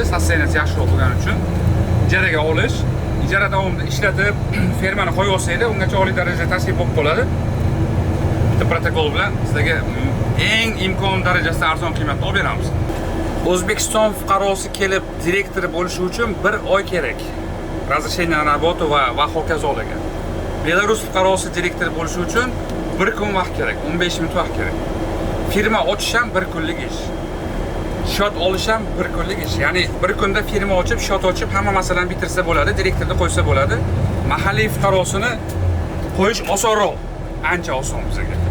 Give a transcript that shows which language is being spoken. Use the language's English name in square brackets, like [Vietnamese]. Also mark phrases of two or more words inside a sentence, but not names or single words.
[Uzbek] Sosteniyasi yaxshiroq bo'lgani uchun ijaraga olish, ijara davomida ishlatib fermani qo'yib olsanglar, ungacha oliy darajada tashrif bo'lib qoladi. Bitta protokol bilan sizlarga eng imkon darajasida arzon qiymatda olib beramiz. O'zbekiston fuqarosi kelib direktor bo'lishi uchun 1 oy kerak. [Russian] Разрешение на работу [Uzbek] va hokazolarga. Belarus fuqarosi direktor bo'lishi uchun 1 kun vaqt kerak, 15 minut vaqt kerak. Firma ochish ham 1 kunlik ish. Shot olish ham 1 kunlik ish. Ya'ni 1 kunda firma ochib, shot ochib, hamma masalani bitirsa bo'ladi, direktorni qo'ysa bo'ladi. Mahalliy fuqarosini qo'yish osonroq, ancha oson bizga.